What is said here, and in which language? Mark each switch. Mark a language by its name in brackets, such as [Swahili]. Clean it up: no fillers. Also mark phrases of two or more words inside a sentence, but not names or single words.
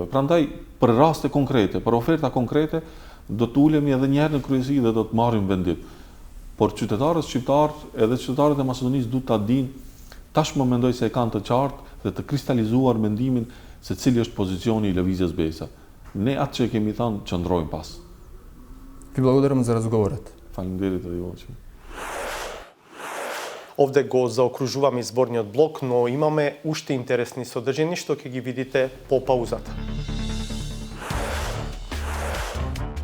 [Albanian] Prandaj për raste konkrete, për oferta konkrete, do të ulemi edhe një herë në kryesi dhe do të marrim vendim. Por qytetarët shqiptarë edhe qytetarët e Maqedonisë duhet ta dinë, tashmë mendoj se e kanë të qartë dhe të kristalizuar mendimin se cili është pozicioni i Lëvizjes Besa. Ne atë që kemi thënë qëndrojmë pas. [Macedonian] Ви благодарам за разговорот. Фалендерит да ви Овде го заокружуваме изборниот блок, но имаме уште интересни содржини што ќе ги видите по паузата.